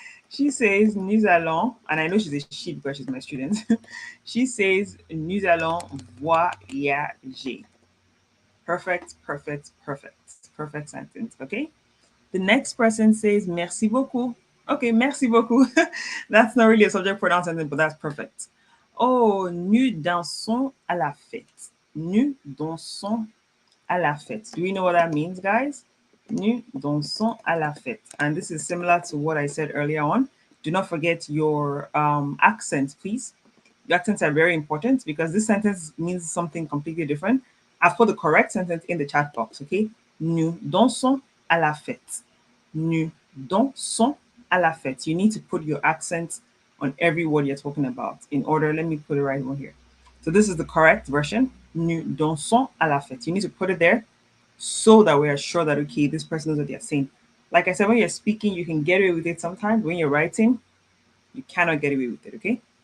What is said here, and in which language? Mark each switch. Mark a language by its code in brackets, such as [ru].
[en] She says [fr] Nous allons, [en] and I know she's a she because she's my student. She says [fr] Nous allons voyager. [en] Perfect, perfect, perfect. Perfect sentence. Okay. The next person says [fr] merci beaucoup. [en] Okay, merci beaucoup. That's not really a subject pronoun sentence, but that's perfect. [fr] Oh, nous dansons à la fête. Nous dansons à la fête. [en] Do we know what that means, guys? [fr] Nous dansons à la fête. [en] And this is similar to what I said earlier on. Do not forget your accents, please. Your accents are very important because this sentence means something completely different. I've put the correct sentence in the chat box, okay? [fr] Nous dansons à la fête. Nous dansons à la fête. [en] You need to put your accent on every word you're talking about. In order, let me put it right one here. So this is the correct version. [fr] Nous dansons à la fête. [en] You need to put it there so that we are sure that, okay, this person knows what they're saying. Like I said, when you're speaking, you can get away with it sometimes. When you're writing, you cannot get away with it, okay?